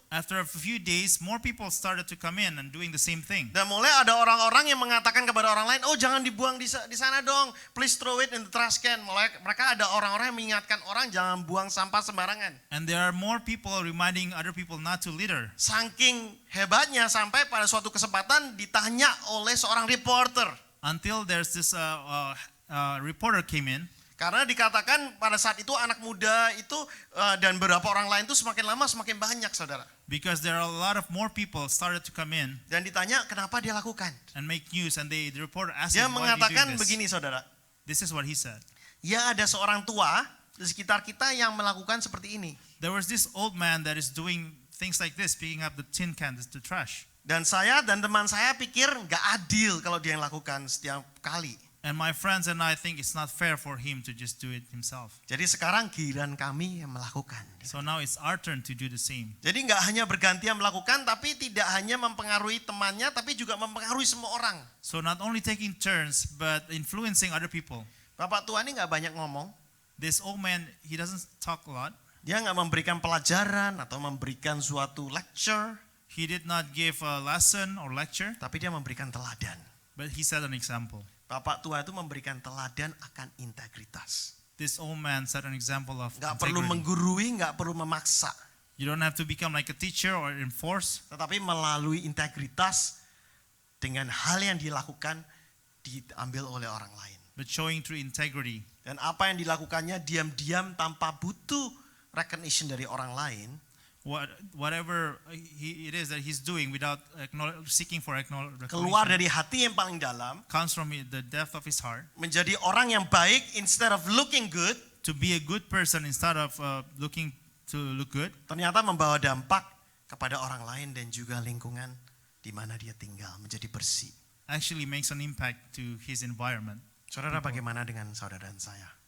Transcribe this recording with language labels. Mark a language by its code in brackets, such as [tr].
[en] After a few days, more people started to come in and doing the same thing. [id] Dan mulai ada orang-orang yang mengatakan kepada orang lain, oh jangan dibuang di sana dong, [en] please throw it in the trash can. [id] Mulai mereka ada orang-orang yang mengingatkan orang jangan buang sampah sembarangan. [en] And there are more people reminding other people not to litter. [id] Saking hebatnya sampai pada suatu kesempatan ditanya oleh seorang reporter. [en] Until there's this reporter came in. [id] Karena dikatakan pada saat itu anak muda itu dan beberapa orang lain itu semakin lama semakin banyak saudara. [en] Because there are a lot of more people started to come in [id] Dan ditanya kenapa dia lakukan. [en] and make news, and the reporter asked [id] Dia [en] him, why are you [id] mengatakan [en] doing this? [id] begini saudara. [en] This is what he said. [id] Ya ada seorang tua di sekitar kita yang melakukan seperti ini. [en] There was this old man that is doing things like this, picking up the tin cans, the trash. [id] Dan saya dan teman saya pikir nggak adil kalau dia yang lakukan setiap kali. [en] And my friends and I think it's not fair for him to just do it himself. [id] Jadi sekarang giliran kami yang melakukan. [en] So now it's our turn to do the same. [id] Jadi nggak hanya bergantian melakukan, tapi tidak hanya mempengaruhi temannya, tapi juga mempengaruhi semua orang. [en] So not only taking turns, but influencing other people. [id] Bapak tua ini nggak banyak ngomong. [en] This old man, he doesn't talk a lot. [id] Dia nggak memberikan pelajaran atau memberikan suatu lecture, [en] He did not give a lesson or lecture, [id] tapi dia memberikan teladan. [en] but he set an example. [id] Bapak tua itu memberikan teladan akan integritas. [en] This old man set an example of [id] Nggak perlu [en] integrity. [id] menggurui, nggak perlu memaksa, [en] You don't have to become like a teacher or enforce, [id] tetapi melalui integritas dengan hal yang dilakukan diambil oleh orang lain. [en] but showing through integrity. [id] Dan apa yang dilakukannya diam-diam tanpa butuh recognition dari orang lain, [en] Whatever it is that he's doing without seeking for [id] keluar [en] recognition, [id] dari hati yang paling dalam, [en] comes from the depth of his heart. [id] menjadi orang yang baik [en] instead of looking good, To be a good person instead of looking to look good, [id] ternyata membawa dampak kepada orang lain dan juga lingkungan di mana dia tinggal menjadi bersih. [en] actually makes an impact to his environment. [id] Saudara, bagaimana dengan saudara dan saya?